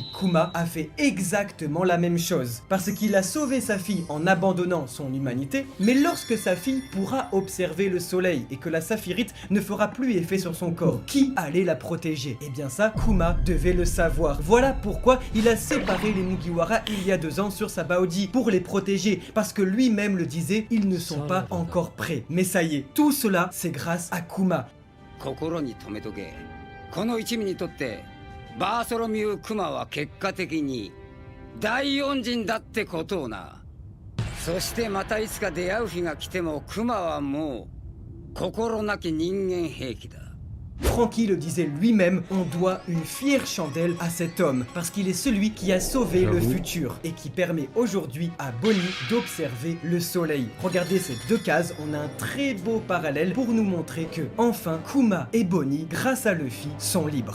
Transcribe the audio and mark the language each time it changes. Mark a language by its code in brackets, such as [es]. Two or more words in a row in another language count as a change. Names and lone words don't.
[fr] Kuma a fait exactement la même chose, parce qu'il a sauvé sa fille en abandonnant son humanité, mais lorsque sa fille pourra observer le soleil et que la saphirite ne fera plus effet sur son corps, qui allait la protéger? Eh bien ça, Kuma devait le savoir. Voilà pourquoi il a séparé les Mugiwara il y a 2 ans sur Sabaody, pour les protéger, parce que lui-même le disait, ils ne sont pas encore prêts. Mais ça y est, tout cela, c'est grâce à Kuma. [ja] 心に留めとけ。この一味にとってバーソロミュー・クマは結果的に大恩人だってことをな。そしてまたいつか出会う日が来てもクマはもう心なき人間兵器だ。 [fr] Franky le disait lui-même, on doit une fière chandelle à cet homme, parce qu'il est celui qui a sauvé le futur et qui permet aujourd'hui à Bonnie d'observer le soleil. Regardez ces 2 cases, on a un très beau parallèle pour nous montrer que, enfin, Kuma et Bonnie, grâce à Luffy, sont libres.